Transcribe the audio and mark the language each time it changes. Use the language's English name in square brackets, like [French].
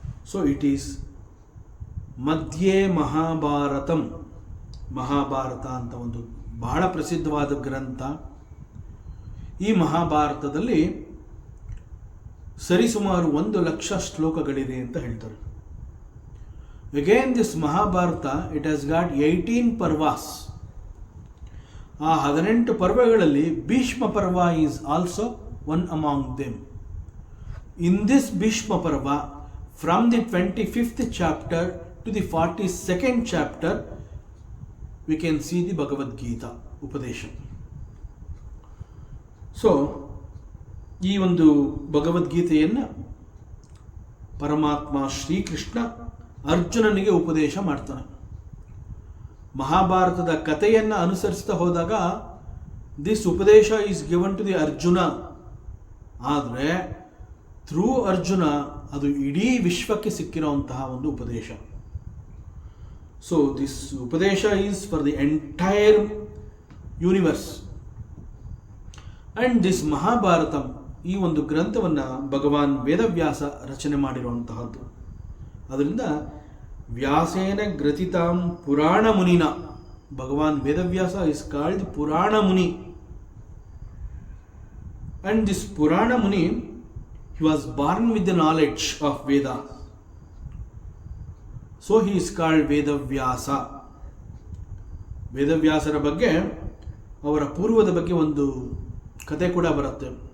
[English] So it is ಮಧ್ಯೆ ಮಹಾಭಾರತಂ. [Kannada] ಮಹಾಭಾರತ ಅಂತ ಒಂದು ಬಹಳ ಪ್ರಸಿದ್ಧವಾದ ಗ್ರಂಥ. ಈ ಮಹಾಭಾರತದಲ್ಲಿ ಸರಿಸುಮಾರು 1,00,000 ಶ್ಲೋಕಗಳಿದೆ ಅಂತ ಹೇಳ್ತಾರೆ. [English] Again, this Mahabharata, it has got 18 parvas. [Kannada] ಆ 18 ಪರ್ವಗಳಲ್ಲಿ ಭೀಷ್ಮ ಪರ್ವ [English] Is also one among them. In this Bhishma Parva, from the 25th chapter to the 42nd chapter, we can see the Bhagavad Gita ಉಪದೇಶ. [Kannada] ಸೊ ಈ ಒಂದು ಭಗವದ್ಗೀತೆಯನ್ನು ಪರಮಾತ್ಮ ಶ್ರೀಕೃಷ್ಣ ಅರ್ಜುನನಿಗೆ ಉಪದೇಶ ಮಾಡ್ತಾನೆ. ಮಹಾಭಾರತದ ಕಥೆಯನ್ನು ಅನುಸರಿಸ್ತಾ ಹೋದಾಗ [English] This ಉಪದೇಶ is given to the Arjuna. [Kannada] ಆದರೆ ಥ್ರೂ ಅರ್ಜುನ ಅದು ಇಡೀ ವಿಶ್ವಕ್ಕೆ ಸಿಕ್ಕಿರುವಂತಹ ಒಂದು ಉಪದೇಶ. [English] So this ಉಪದೇಶ is for the entire universe. And this Mahabharatam, [Kannada] ಈ ಒಂದು ಗ್ರಂಥವನ್ನು ಭಗವಾನ್ ವೇದವ್ಯಾಸ ರಚನೆ ಮಾಡಿರುವಂತಹದ್ದು. [English] ಅದರಿಂದ [Sanskrit] ವ್ಯಾಸೇನ ಗ್ರಥಿತಾಂ ಪುರಾಣ ಮುನಿನ, [English] Bhagavan Vedavyasa is called Purana Muni. And this Purana Muni, he was born with the knowledge of Veda. So he is called Vedavyasa. [Kannada] ವೇದವ್ಯಾಸರ ಬಗ್ಗೆ, ಅವರ ಪೂರ್ವದ ಬಗ್ಗೆ ಒಂದು ಕತೆ ಕೂಡ ಬರುತ್ತೆ.